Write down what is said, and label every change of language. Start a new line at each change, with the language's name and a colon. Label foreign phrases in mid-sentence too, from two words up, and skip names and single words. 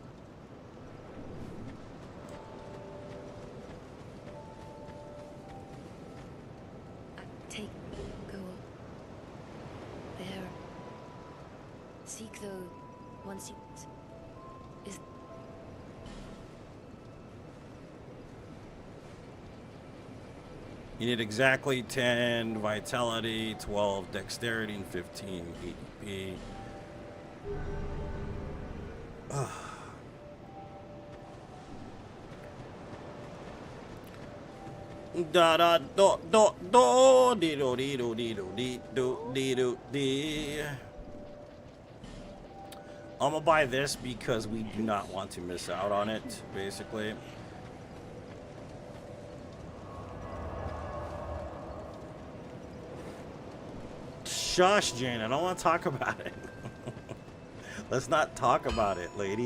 English: Take, go there. Seek though, once you is. You need exactly 10 vitality, 12 dexterity, and 15 ADP. Da da do do do dee do dee do dee do dee do dee do dee. I'm gonna buy this because we do not want to miss out on it, basically. Shush, Jane. I don't want to talk about it. Let's not talk about it, lady.